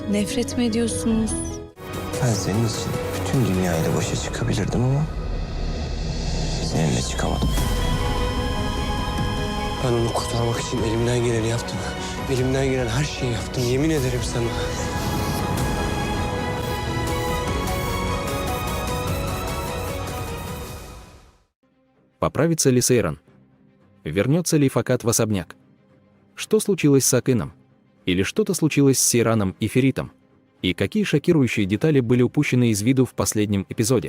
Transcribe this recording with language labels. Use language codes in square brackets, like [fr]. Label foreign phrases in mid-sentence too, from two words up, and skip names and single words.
[tr] Nefret mi ediyorsunuz? Ben senin için bütün dünyayla başa çıkabilirdim ama seninle çıkamadım. Ben onu kurtarmak için elimden geleni yaptım. Elimden gelen her şeyi yaptım. Yemin ederim sana. [ru] Поправится ли Сейран? Вернется ли Ифакат в особняк? Что случилось с Акином? Или что-то случилось с Сейраном и Феритом? И какие шокирующие детали были упущены из виду в последнем эпизоде?